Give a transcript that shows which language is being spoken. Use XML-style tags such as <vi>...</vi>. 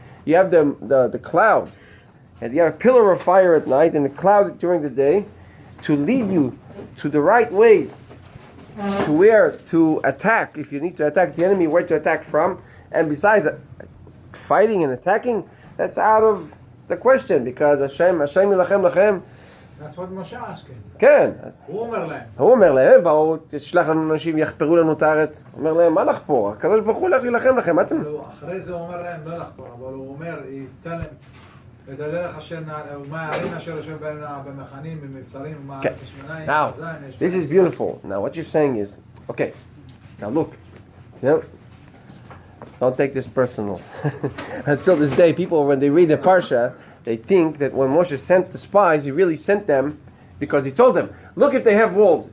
<en>You have the cloud, and you have a pillar of fire at night and a cloud during the day to lead you to the right ways, to where to attack. If you need to attack the enemy, where to attack from. And besides fighting and attacking, that's out of the question, because</en> <he>Hashem yilachem lachem.</he> <en>That's what Moshe asking.</en> <he>כן. הוא אומר להם. באו, תשלח לנו אנשים, יחפרו לנו את הארץ. הוא אומר להם, מה לחפור? הקדוש ברוך הוא הולך להילחם לכם, מה אתם? אחרי זה הוא אומר להם לא לחפור, אבל הוא אומר, ייתן להם את הדרך אשר ומה הערים אשר יושב בהם במחנים, במבצרים, ומה הארץ השמיניים.</he> <en>Now, this is beautiful. Now, what you're saying is, okay, now look, don't take this personal. Until this day, people, when they read the Parsha, they think that when Moshe sent the spies, he really sent them because he told them, look if they have walls.</en>